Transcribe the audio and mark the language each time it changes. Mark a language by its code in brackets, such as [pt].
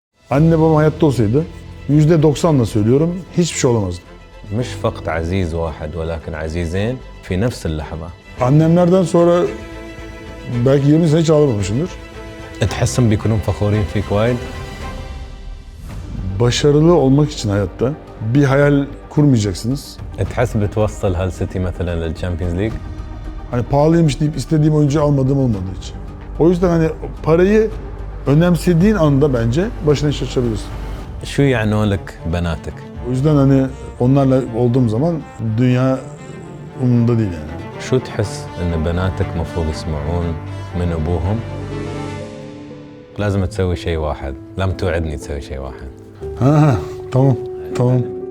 [tr] Anne babam hayatta olsaydı %90'la söylüyorum hiçbir şey olamazdı. [ar] مش فقط عزيز واحد ولكن عزيزين في نفس اللحظة. [tr] Annemlerden sonra belki 20 sene hiç ağlamamışımdır. [ar] تحسهم بيكونون فخورين فيك وايد؟ [tr] Başarılı olmak için hayatta bir hayal kurmayacaksınız. [ar] تحس بتوصل هال سيتي مثلا للشامبيونز ليج؟ [tr] Hani pahalıymış deyip istediğim oyuncuyu almadığım olmadığı için. O yüzden hani parayı önemsediğin anda bence başına iş açabilirsin. [ar] شو يعنون لك بناتك؟ [tr] O yüzden hani onlarla olduğum zaman dünya umurumda değil yani. [ar] شو تحس ان بناتك مفروض يسمعون من ابوهم؟ لازم تسوي شيء واحد، لم توعدني تسوي شيء واحد. [tr] Ha, tamam, tamam.